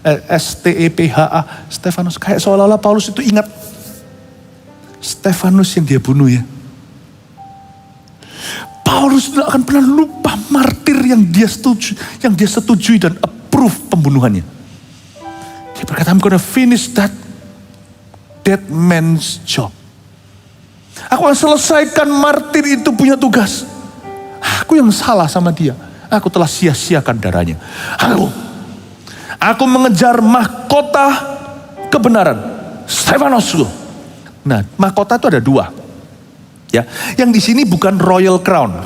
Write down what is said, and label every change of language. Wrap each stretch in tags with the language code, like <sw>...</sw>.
<id>S-T-E-P-H-A, Stephanos. Kayak seolah-olah Paulus itu ingat Stefanus yang dia bunuh ya. Paulus tidak akan pernah lupa martir yang dia setujui dan approve pembunuhannya. Dia berkata,</id> <en>I'm gonna finish that man's job.</en> <id>Aku akan selesaikan martir itu punya tugas. Aku yang salah sama dia. Aku telah sia-siakan darahnya. Aku mengejar mahkota kebenaran. Stefanos. Nah, mahkota itu ada dua. Ya, yang di sini bukan</id> <en>royal crown.</en>